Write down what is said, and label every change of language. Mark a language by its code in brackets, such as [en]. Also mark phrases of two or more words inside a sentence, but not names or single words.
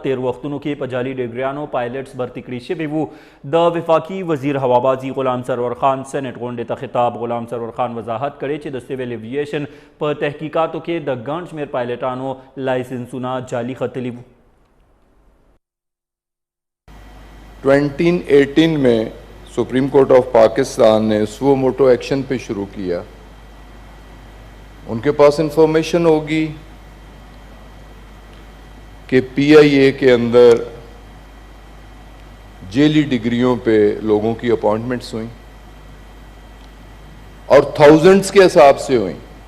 [ps] تیر وختونو کې په جعلي ډګریانو پایلټس برتي کړي شوي وو. د وفاقي وزیر هوابازي غلام سرور خان سینټ غونډې ته خطاب. غلام سرور خان وضاحت کړی چې د [en] civil aviation [ps] په تحقیقاتو کې د ګڼ شمېر پایلټانو لایسنسونه جعلي ختلي وو. [ur] 2018 میں سپریم کورٹ آف پاکستان نے [en] suo motu action [ur] پہ شروع کیا. ان کے پاس انفارمیشن ہوگی کہ پی آئی اے کے اندر جیلی ڈگریوں پہ لوگوں کی اپوائنٹمنٹس ہوئیں اور تھاؤزنڈز کے حساب سے ہوئیں.